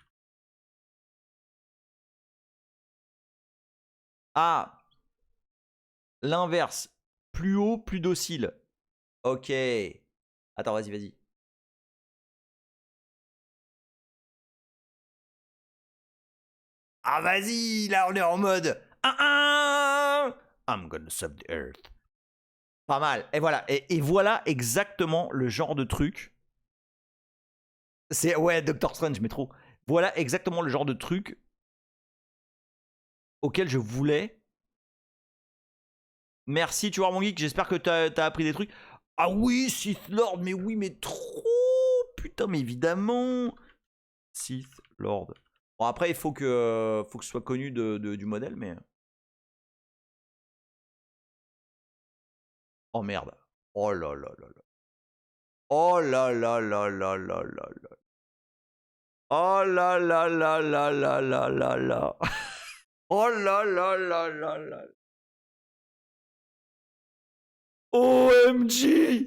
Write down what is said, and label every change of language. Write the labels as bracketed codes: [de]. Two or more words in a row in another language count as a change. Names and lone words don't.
[fr] Ah, l'inverse. Plus haut, plus docile. Ok. Attends, vas-y. Ah, vas-y, là, on est en mode... [en] I'm gonna sub the earth. [fr] Pas mal. Et voilà. Et voilà exactement le genre de truc. C'est... Ouais, Doctor Strange, mais trop. Voilà exactement le genre de truc auquel je voulais. Merci, tu vois, mon geek. J'espère que t'as appris des trucs. Ah oui, Sith Lord, mais oui, mais trop. Putain, mais évidemment. Sith Lord. Bon, après, il faut que ce soit connu du modèle, mais... Oh merde. Oh là là là là. Oh là là là là là là là. Oh là là là là là là là là. Oh là là là là là. OMG.